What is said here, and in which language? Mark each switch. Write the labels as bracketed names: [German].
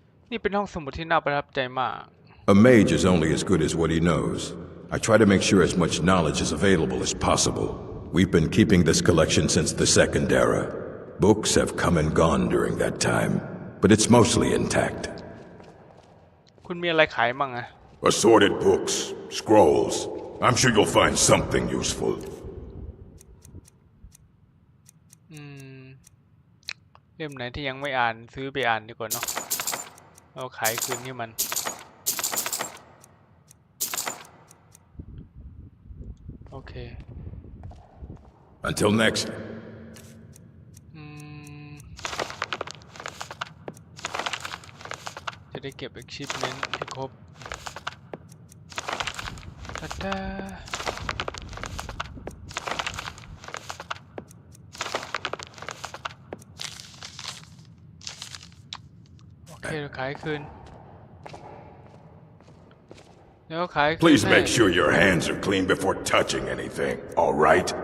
[Thai] นี่เป็นห้องสมุดที่น่าประทับใจมาก [English] A mage is only as good as what he knows. I try to make sure as much knowledge is available as possible. We've been keeping this collection since the Second Era. Books have come and gone during that time, but it's mostly intact. [Thai] คุณมีอะไรขายมั่งอะ [English] Assorted books, scrolls. I'm sure you'll find something useful. [Thai] เล่มไหนที่ยังไม่อ่านซื้อไปอ่านดีกว่าเนาะเอาขายคืนให้มันโอเค [English] Until next. [Thai] จะได้เก็บ achievement ให้ครบตาโอเคขายคืนแล้วขายคืน [English] Please make sure your hands are clean before touching anything, all right?